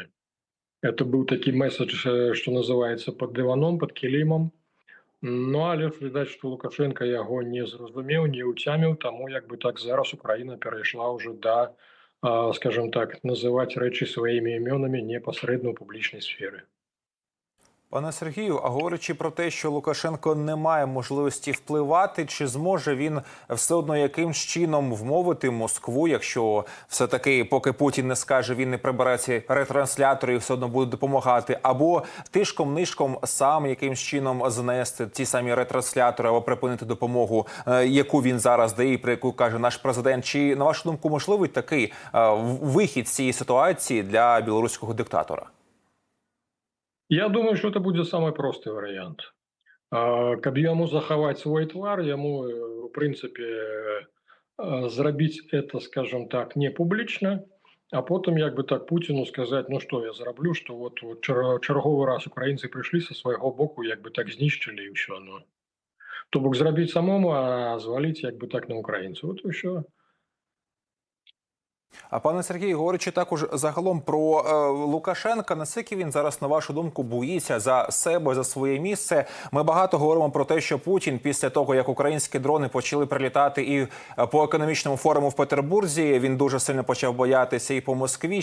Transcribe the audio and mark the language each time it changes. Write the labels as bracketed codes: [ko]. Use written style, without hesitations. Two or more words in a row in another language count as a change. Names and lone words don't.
[be] Это быў такі месседж, што называецца пад дываном, пад кілімам. Ну, але ж відаць, што Лукашенко яго не зразумеў, не ўцяміў, таму як бы так зараз Украіна перайшла ўжо да, [ru] скажем так, [be] называць рэчы сваімі імёнамі непасрэдна ў публічнай сферы. [uk] Пане Сергію, а говорячи про те, що Лукашенко не має можливості впливати, чи зможе він все одно якимсь чином вмовити Москву, якщо все-таки, поки Путін не скаже, він не прибере ці ретранслятори і все одно буде допомагати, або тишком-нишком сам якимсь чином знести ті самі ретранслятори або припинити допомогу, яку він зараз дає, про яку каже наш президент. Чи, на вашу думку, можливий такий вихід з цієї ситуації для білоруського диктатора? [ru] Я думаю, что это будет самый простый вариант. [be] Каб яму захаваць свой твар, яму, [ru] в принципе, [be] зрабіць это, [ru] скажем так, [be] не публічна, а потым як бы так Путіну сказаць, ну што я зраблю, што вот чарговы раз украінцы прыйшлі са свайго боку, як бы так знішчылі і ўсё. Ну. То бок зрабіць самому, а зваліць як бы так на украінцаў. Вот і ўсё. [uk] А пане Сергію, говорячи також загалом про Лукашенка, наскільки він зараз, на вашу думку, боїться за себе, за своє місце? Ми багато говоримо про те, що Путін після того, як українські дрони почали прилітати і по економічному форуму в Петербурзі, він дуже сильно почав боятися і по Москві.